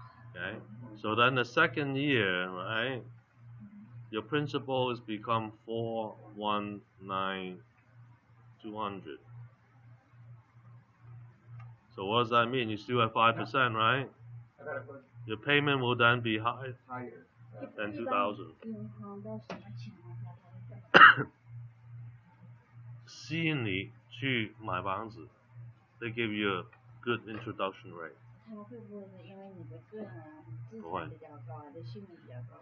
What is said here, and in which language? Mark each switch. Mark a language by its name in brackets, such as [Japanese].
[English] Okay? So then the second year, right? Your principal is become 419,200. So what does that mean? You still have 5%, right? I got a question. Your payment will then be higher Higher. than 2,000. [Chinese] 银行的什么情况下它会这么？吸引你去买房子 [English] They give you a good introduction rate. [Chinese] 它会不会是因为你的个人资产比较高，还是信用比较高？